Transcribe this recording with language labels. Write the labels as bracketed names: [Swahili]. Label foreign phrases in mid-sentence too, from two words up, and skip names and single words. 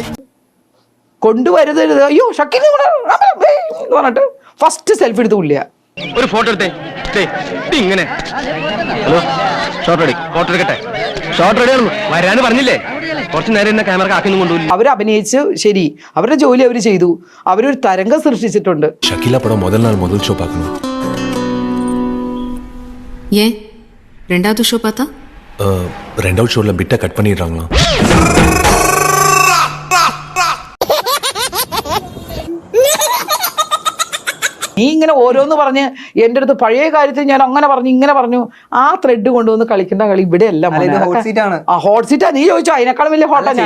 [Malayalam] കൊണ്ടുവരുതരുത്, അയ്യോ ഷക്കീല പറഞ്ഞിട്ട് [English] first selfie [Malayalam] എടുത്ത് പുള്ളിയാ. ഒരു ഫോട്ടോ എടുത്തേ ഇങ്ങനെ. ഹലോ, ഷോട്ട് എടുക്കട്ടെ. [English] shot ready [Malayalam] ആണെന്ന് വരാന് പറഞ്ഞില്ലേ? കുറച്ചു നേരം എന്നെ ക്യാമറ കാക്കൊന്നും കൊണ്ടുപോയില്ല. അവർ അഭിനയിച്ച് ശരി, അവരുടെ ജോലി അവർ ചെയ്തു. അവരൊരു തരംഗം സൃഷ്ടിച്ചിട്ടുണ്ട്. [Tamil] ഷക്കീല പടം முதல் நாள் முதல் ஷோ பார்க்கணும். ஏன் ரெண்டாவது ஷோ பார்த்தா? ரெண்டாவது ஷோல பிட்ட கட் பண்ணிடுறாங்களா? [Malayalam] നീ ഇങ്ങനെ ഓരോന്ന് പറഞ്ഞ് എൻ്റെ അടുത്ത് പഴയ കാര്യത്തിൽ ഞാൻ അങ്ങനെ പറഞ്ഞു ഇങ്ങനെ പറഞ്ഞു, ആ ത്രെഡ് കൊണ്ടുവന്ന് കളിക്കേണ്ട കളി ഇവിടെ അല്ല. [English] hot seat [Malayalam] നീ ചോദിച്ചോ? അതിനേക്കാളും വലിയ ഹോട്ടാ ഞാൻ.